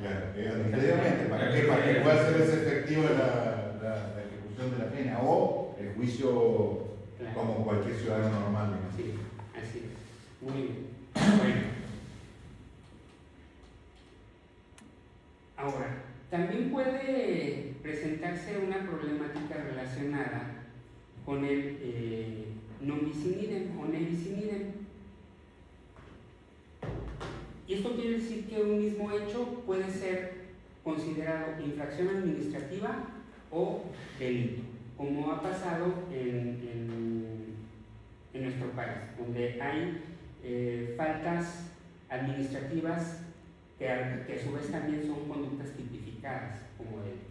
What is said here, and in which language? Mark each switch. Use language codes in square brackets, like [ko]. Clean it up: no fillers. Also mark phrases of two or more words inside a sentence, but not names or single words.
[es] Claro, administrativamente, ¿para qué? Para que pueda ser efectiva la ejecución de la pena o el juicio como cualquier ciudadano normal. ¿No? Sí, así es. Muy bien. Bueno. Ahora, también puede presentarse una problemática relacionada con el [la] non bis in idem [es] o [la] ne bis in idem. [es] Y esto quiere decir que un mismo hecho puede ser considerado infracción administrativa o delito, como ha pasado en nuestro país, donde hay faltas administrativas que a su vez también son conductas tipificadas como delito.